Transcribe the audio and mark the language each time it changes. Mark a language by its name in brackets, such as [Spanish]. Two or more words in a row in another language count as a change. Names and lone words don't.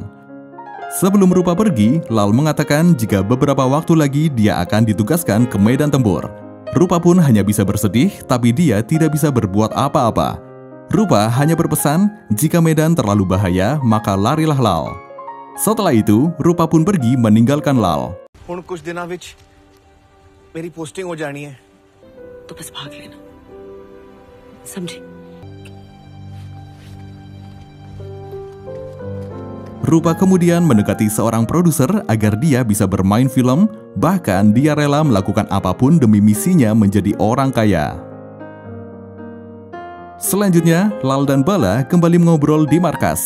[Indonesian] Sebelum Rupa pergi, Lal mengatakan jika beberapa waktu lagi dia akan ditugaskan ke medan tempur. Rupa pun hanya bisa bersedih, tapi dia tidak bisa berbuat apa-apa. Rupa hanya berpesan, jika medan terlalu bahaya, maka larilah Lal. Setelah itu, Rupa pun pergi meninggalkan Lal. [Hindi] ਹੁਣ कुछ दिनों विच मेरी पोस्टिंग हो जानी है तो बस भाग लेना, समझे? [Indonesian] Rupa kemudian mendekati seorang produser agar dia bisa bermain film, bahkan dia rela melakukan apapun demi misinya menjadi orang kaya. Selanjutnya, Lal dan Bala kembali mengobrol di markas.